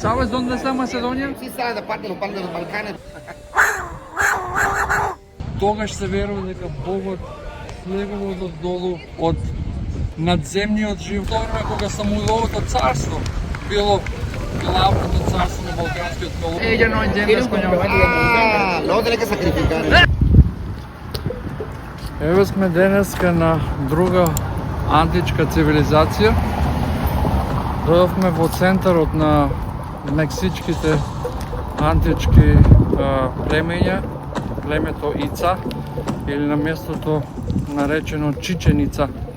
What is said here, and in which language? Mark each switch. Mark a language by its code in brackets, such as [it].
[es] ¿Sabes dónde está Macedonia? Sí, está de parte de los Balcanes. [mk] Тогаш се верува дека Богот слегувал долу од надземниот живот. Време кога Самуиловото царство било главното царство на Балканскиот полуостров. [es] Ella no entiende español. Luego tiene que sacrificar. [mk] Еве сме денеска на друга античка цивилизација. Дојдовме во центарот на мексичките антички племења, племето Ица, или на местото наречено Чиченица.